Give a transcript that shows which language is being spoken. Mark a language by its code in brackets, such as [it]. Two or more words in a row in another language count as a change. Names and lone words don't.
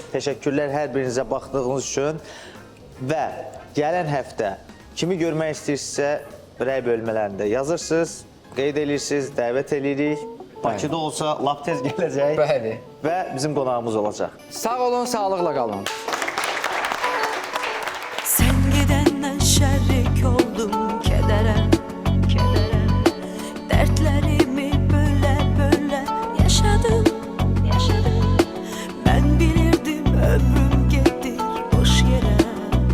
[az] Təşəkkürlər hər birinizə baxdığınız üçün. Və gələn həftə kimi görmək istəyirsinizsə rəy bölmələrində yazırsınız, qeyd edirsiniz, dəvət edirik. Bakıda olsa lap tez gələcək Bəli. və bizim qonağımız olacaq. Sağ olun, sağlıqla qalın. [tr] Sen gidenden şerrik oldum kedere, kedere. Dertlerimi böyle böyle yaşadım, yaşadım. Ben bilirdim ömrüm gitti boş yere.